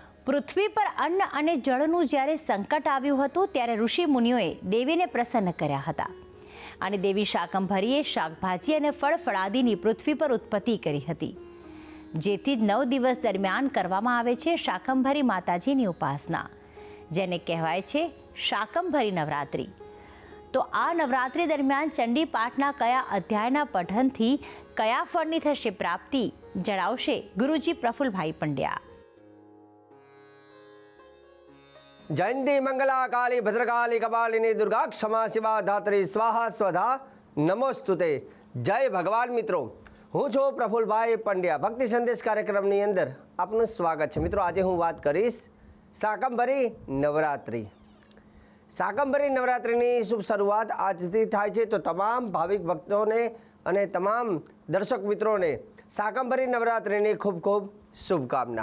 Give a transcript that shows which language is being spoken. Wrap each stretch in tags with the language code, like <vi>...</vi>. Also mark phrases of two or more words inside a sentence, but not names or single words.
<gu>પૃથ્વી પર અન્ન અને જળનું જ્યારે સંકટ આવ્યું હતું ત્યારે ઋષિ મુનિઓએ દેવીને પ્રસન્ન કર્યા હતા અને દેવી શાકંભરીએ શાકભાજી અને ફળફળાદીની પૃથ્વી પર ઉત્પત્તિ કરી હતી, જેથી 9 દિવસ દરમિયાન કરવામાં આવે છે શાકંભરી માતાજીની ઉપાસના, જેને કહેવાય છે શાકંભરી નવરાત્રિ। તો આ નવરાત્રિ દરમિયાન ચંડી પાઠના કયા અધ્યાયના પઠનથી કયા ફળની થશે પ્રાપ્તિ, જણાવશે ગુરુજી પ્રફુલભાઈ પંડ્યા।</gu> <sa>जयंती मंगला काली भद्रकाली कपालिनी दुर्गा क्षमा शिवा धात्री स्वाहा स्वधा नमोस्तुते।</sa> <hi>जय भगवान मित्रों,</hi> <gu>હું છું પ્રફુલભાઈ પંડ્યા। ભક્તિ સંદેશ કાર્યક્રમની અંદર આપનું સ્વાગત છે। મિત્રો, આજે હું વાત કરીશ શાકંભરી નવરાત્રિ। શાકંભરી નવરાત્રિની શુભ શરૂઆત આજથી થાય છે, તો તમામ ભાવિક ભક્તોને અને તમામ દર્શક મિત્રોને શાકંભરી નવરાત્રિની ખૂબ ખૂબ શુભકામના।</gu>